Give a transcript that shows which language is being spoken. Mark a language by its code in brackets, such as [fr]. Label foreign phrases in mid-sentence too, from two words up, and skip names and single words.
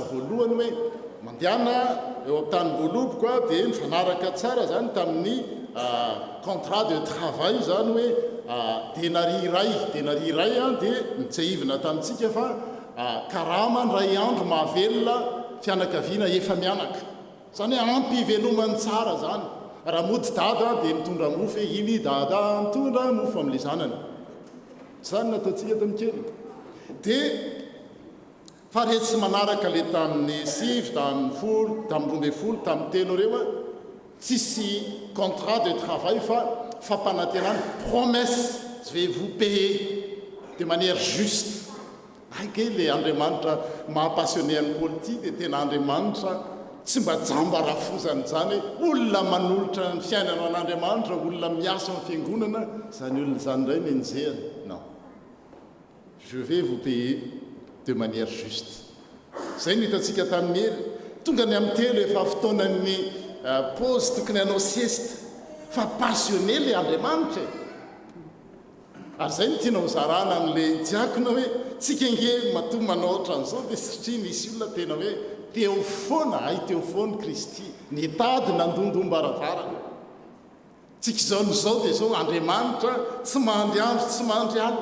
[mg] voalohany hoe mandeana eo amin'ny tany Mboloboko dia nifanaraka tsara zany tamin'ny [fr] contrat de travail [mg] zany hoe denari iray dia mitsaivina tamintsika fa karama ray andro mahavelona fianakaviana efa mianaka zany hoe ampy ivelomany tsara zany raha mody dada dia mitondra mofo iny dada mitondra mofo amin'le zanany zany nataontsika tamin'ny kely dia fa rehetra tsy manaraka le tamin'ny sivy tamin'ny folo tamin'ny 12 tamin'ny telo ireo tsisy [fr] contrat de travail [mg] fa fampanantenana [fr] promesse je vais vous payer de manière juste [mg] aika le Andriamanitra mahapassionné ny politique dia tena Andriamanitra tsy mba jambarafozany zany hoe olona manolotra ny fiainana an'Andriamanitra olona miasa amin'ny fiangonana zany olona zany indray ny enjehany non [fr] je vais vous payer de manière juste [mg] zay ny hitantsika tamin'ny hery tonga ny amin'ny telo efa fotoanan'ny pause tokony hanao sieste fa passionné le Andriamanitra ary zay ny tiana hozarana amin'le diakona hoe tsika nge matoa manao ohatran'izao dia satria misy olona tena hoe teo foana ay teo foana Kristy nitady nandondombaravara tsika izao n'izao dia zao Andriamanitra tsy mandry andro tsy mandry alina